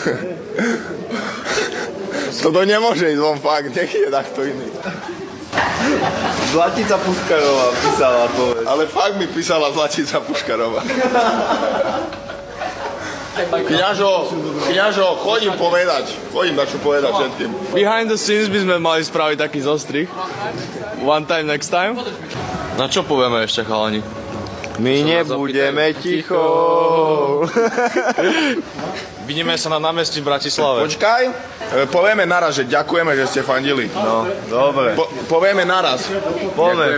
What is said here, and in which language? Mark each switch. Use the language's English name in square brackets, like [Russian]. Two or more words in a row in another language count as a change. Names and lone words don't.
[Slovak] Toto nemôže ísť von, fakt, nech je takto iný. Zlatica Puškarová písala, povedz. Ale fakt mi písala Zlatica Puškarová. Kňažo, chodím dačo povedať všetkým. [English] Behind the scenes [Slovak] by sme mali spraviť taký zostrih. [English] One time, next time. [Slovak] Na čo povieme ešte, chalani? My nebudeme ticho. Vidíme sa na námestí v Bratislave. Počkaj, povieme naraz, že ďakujeme, že ste fandili. No, dobre. Povieme naraz. Poďme.